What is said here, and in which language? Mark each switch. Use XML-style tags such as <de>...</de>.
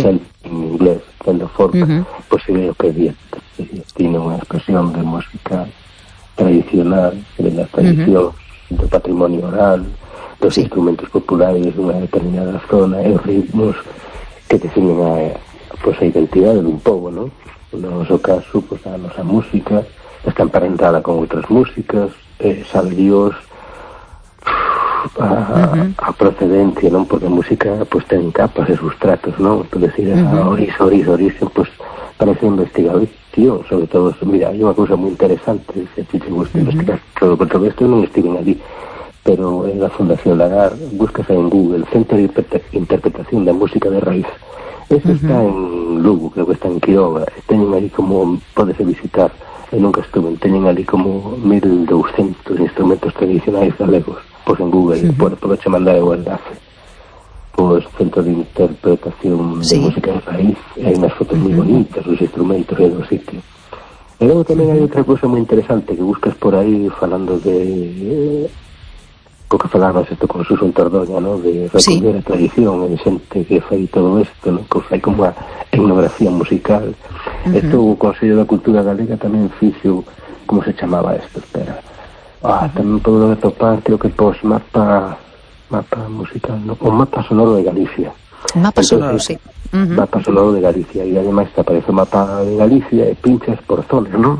<es>En inglés, siendo folk, pues sí, creo que tiene una expresión de música tradicional, de la tradición, de patrimonio oral, los instrumentos populares de una determinada zona, los ritmos que definen a pues, la identidad de un povo, ¿no? En nuestro caso, pues a nuestra música, está emparentada con otras músicas, sabe Dios.</es> <gl>A procedencia, ¿no? Porque a música pues ten capas e sustratos, ¿no? Entonces ir a orixe, pues parece investigación, sobre todo, mira, hai unha cousa moi interesante, se ti te gusta investigar todo, porque esto non estiven allí,</gl> <es>pero en la Fundación Lagar, búscase en Google, el Centro de Interpretación de Música de Raíz. Eso está en Lugo, creo que está en Quiroga. Tienen ahí como, puedes visitar, nunca estuve, tienen ahí como 1200 instrumentos tradicionales galegos. Pues en Google, puedes mandar el enlace. Pues Centro de Interpretación de Música de Raíz. Hay unas fotos muy bonitas, los instrumentos, en un sitio. Y luego también hay otra cosa muy interesante que buscas por ahí, hablando de... Porque falabas esto con Suso en Tordoña, ¿no? De recoger la tradición, en gente que fai todo esto, ¿no?</es> <gl>Que fai como a etnografía musical. Esto, o Consello da Cultura Galega tamén fixo, ¿cómo se chamaba esto? Espera. Tamén podo atopar, creo que pos mapa musical, ¿no? O mapa sonoro de Galicia. Mapa sonoro, sí. Mapa sonoro de Galicia. Y además te aparece o mapa de Galicia e pinchas por zona, ¿no?</gl>